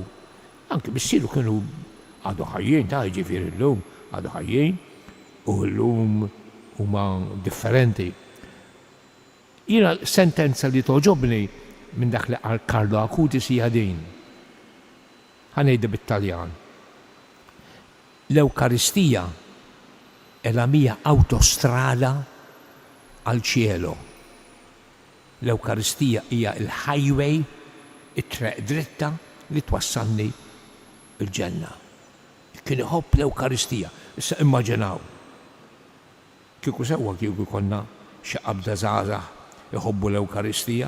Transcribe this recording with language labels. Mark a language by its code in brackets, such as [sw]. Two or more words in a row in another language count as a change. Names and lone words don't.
[mt] Anke missieru kienu għadu ħajjin ta' ġifieri llum għadu ħajjin u llum huma differenti. Jiena sentenza li toġobni minn dak li qal Carlo Acutis hija din. Ħanejda bit-Taljan. [it] L-Ewkaristija è la mia autostrada al cielo. [mt] L-Ewkaristija hija il-highway, it-treq dritta li twassalni il-ġenna. Kien iħobb l-Ewkaristija. Issa immaġinaw. Kieku sewwa kieku konna xi qabda żgħażagħ jħobbu l-Ewkaristija.